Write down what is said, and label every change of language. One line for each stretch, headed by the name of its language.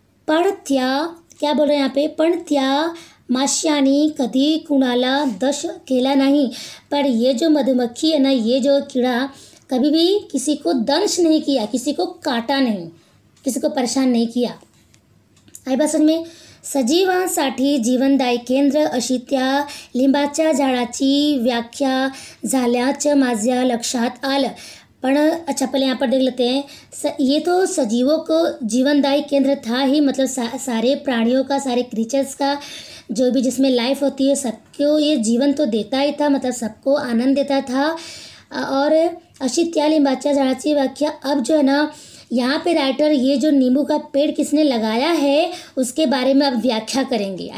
Marathi: पण त्या
Hindi: क्या बोल रहे हैं यहाँ पे,
Marathi: पण त्या माश्यानी कधी कुणाला दश केला नहीं।
Hindi: पर ये जो मधुमक्खी है ना, ये जो कीड़ा कभी भी किसी को दंश नहीं किया, किसी को काटा नहीं, किसी को परेशान नहीं किया। आई बात समझ में।
Marathi: सजीवांसाठी जीवनदायी केंद्र अशी त्या लिंबाच्या झाडाची व्याख्या झाल्याचं माझ्या लक्षात आलं।
Hindi: पण अच्छा पहले यहाँ पर देख लेते हैं। ये तो सजीवों को जीवनदायी केंद्र था ही, मतलब सारे प्राणियों का, सारे क्रीचर्स का, जो भी जिसमें लाइफ होती है सबको ये जीवन तो देता ही था, मतलब सबको आनंद देता था। और
Marathi: अशी त्या लिंबाच्या झाडाची व्याख्या,
Hindi: अब जो है ना यहाँ पे राइटर ये जो नींबू का पेड़ किसने लगाया है उसके बारे में अब व्याख्या करेंगे।